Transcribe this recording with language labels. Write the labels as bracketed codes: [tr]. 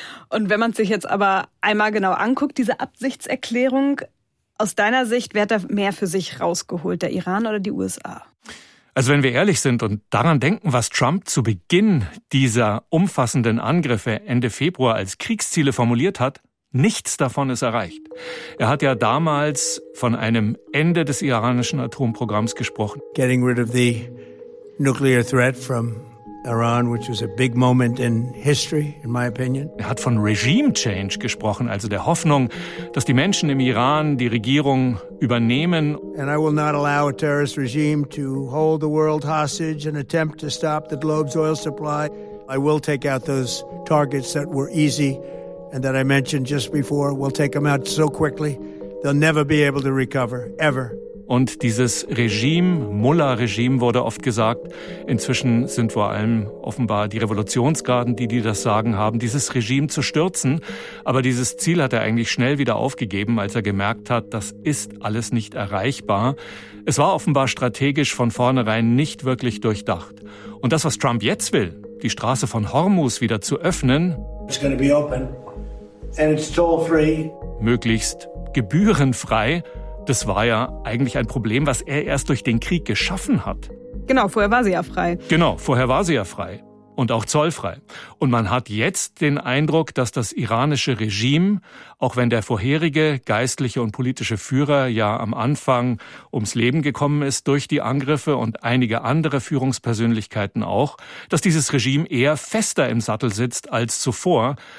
[de] Und wenn man sich jetzt aber einmal genau anguckt, diese Absichtserklärung, aus deiner Sicht, wer hat da mehr für sich rausgeholt, der Iran oder die USA? Also wenn wir ehrlich sind und daran denken, was Trump zu Beginn dieser umfassenden Angriffe Ende Februar als Kriegsziele formuliert hat, nichts davon ist erreicht. Er hat ja damals von einem Ende des iranischen Atomprogramms gesprochen. [en] Getting rid of the nuclear threat from Iran, which was a big moment in history, in my opinion. [de] Er hat von Regime Change gesprochen, also der Hoffnung, dass die Menschen im Iran die Regierung übernehmen. [en] And I will not allow a terrorist regime to hold the world hostage and attempt to stop the globe's oil supply. I will take out those targets that were easy and that I mentioned just before. We'll take them out so quickly, they'll never be able to recover, ever. [de] Und dieses Regime, Mullah-Regime, wurde oft gesagt, inzwischen sind vor allem offenbar die Revolutionsgarden, die das Sagen haben, dieses Regime zu stürzen. Aber dieses Ziel hat er eigentlich schnell wieder aufgegeben, als er gemerkt hat, das ist alles nicht erreichbar. Es war offenbar strategisch von vornherein nicht wirklich durchdacht. Und das, was Trump jetzt will, die Straße von Hormuz wieder zu öffnen, [en] it's gonna be open and it's toll-free. [de] Möglichst gebührenfrei, das war ja eigentlich ein Problem, was er erst durch den Krieg geschaffen hat. Genau, vorher war sie ja frei. Genau, vorher war sie ja frei und auch zollfrei. Und man hat jetzt den Eindruck, dass das iranische Regime, auch wenn der vorherige geistliche und politische Führer ja am Anfang ums Leben gekommen ist durch die Angriffe und einige andere Führungspersönlichkeiten auch, dass dieses Regime eher fester im Sattel sitzt als zuvor.